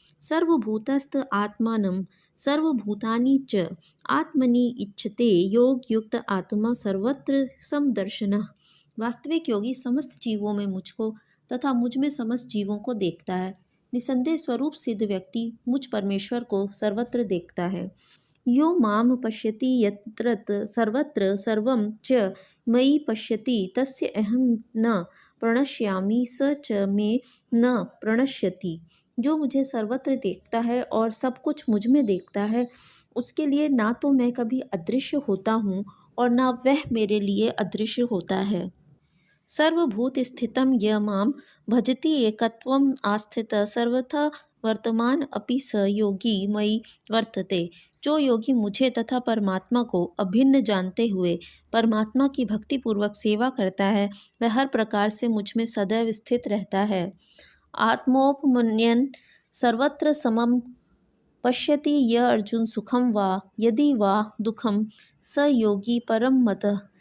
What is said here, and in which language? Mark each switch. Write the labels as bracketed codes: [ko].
[sa] सर्वभूतस्थ आत्मानं सर्वभूतानि च आत्मनि इच्छते योग युक्त आत्मा सर्वत्र समदर्शनः। [hi] वास्तविक योगी समस्त जीवों में मुझको तथा मुझ में समस्त जीवों को देखता है। निसंदेह स्वरूप सिद्ध व्यक्ति मुझ परमेश्वर को सर्वत्र देखता है। [sa] यो माम पश्यति यत्र सर्वत्र सर्वं च मयि पश्यति तस्य अहं न प्रणश्यामि स च मे न प्रणश्यति। [hi] जो मुझे सर्वत्र देखता है और सब कुछ मुझ में देखता है उसके लिए ना तो मैं कभी अदृश्य होता हूँ और ना वह मेरे लिए अदृश्य होता है। [sa] सर्वभूत स्थितं य मां भजति एकत्वम् आस्थितः सर्वथा वर्तमान अपि स योगी मयि वर्तते। [hi] जो योगी मुझे तथा परमात्मा को अभिन्न जानते हुए परमात्मा की भक्तिपूर्वक सेवा करता है वह हर प्रकार से मुझ में सदैव स्थित रहता है। [sa] आत्मोपमन्यन सर्वत्र समम पश्यति य अर्जुन सुखम वा यदि वा दुखम स योगी परम मतः।